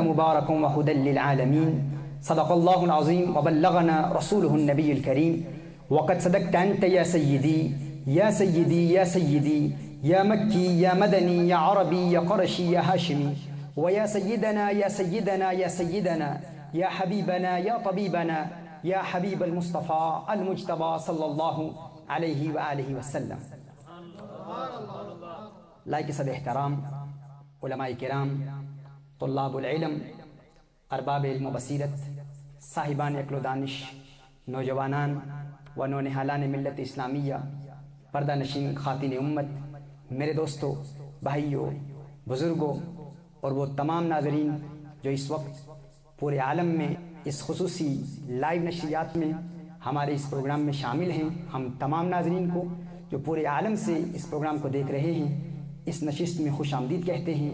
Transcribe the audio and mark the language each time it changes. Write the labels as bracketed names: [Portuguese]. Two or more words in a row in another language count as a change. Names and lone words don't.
[Arabic] مبارك وهدى للعالمين صدق الله العظيم وبلغنا رسوله النبي الكريم وقد صدقت أنت يا سيدي يا سيدي يا سيدي يا مكي يا مدني يا عربي يا قرشي يا هاشمي ويا سيدنا يا سيدنا يا سيدنا يا حبيبنا يا طبيبنا يا حبيب المصطفى المجتبى صلى الله عليه وآله وسلم. [Urdu] لائق صد احترام علماء کرام، طلاب العلم، ارباب علم و بصیرت، صاحبان عقل و دانش، نوجوانان و نونہالان ملت اسلامیہ، پردہ نشین خواتین امت، میرے دوستو، بھائیو، بزرگوں اور وہ تمام ناظرین جو اس وقت پورے عالم میں اس خصوصی لائیو نشریات میں ہمارے اس پروگرام میں شامل ہیں، ہم تمام ناظرین کو جو پورے عالم سے اس پروگرام کو دیکھ رہے ہیں اس نشست میں خوش آمدید کہتے ہیں۔